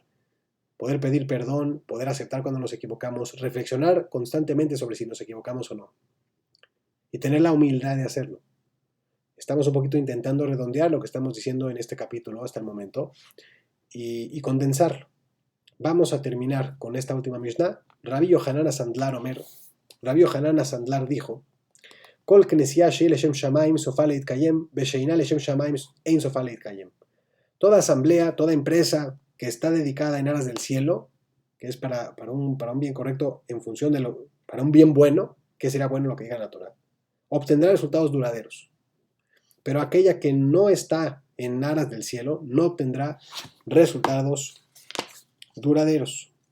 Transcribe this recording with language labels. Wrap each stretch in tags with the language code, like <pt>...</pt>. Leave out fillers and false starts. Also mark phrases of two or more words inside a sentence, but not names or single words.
<es>Poder pedir perdón, poder aceptar cuando nos equivocamos, reflexionar constantemente sobre si nos equivocamos o no. Y tener la humildad de hacerlo. Estamos un poquito intentando redondear lo que estamos diciendo en este capítulo hasta el momento y condensarlo. Vamos a terminar con esta última Mishnah.</es> <he>רבי יוחנן סנדלר אומר. Rabbi Yohanan Sandlar dijo: כל כנסייה שהיא לשם שמים סופה להתקיים, ושאינה לשם שמים אין סופה להתקיים.</he> <es>Toda asamblea, toda empresa que está dedicada en aras del cielo, que es para un bien correcto en función para un bien bueno, que será bueno lo que diga la Torah, obtendrá resultados duraderos. Pero aquella que no está en aras del cielo no obtendrá resultados duraderos.</es>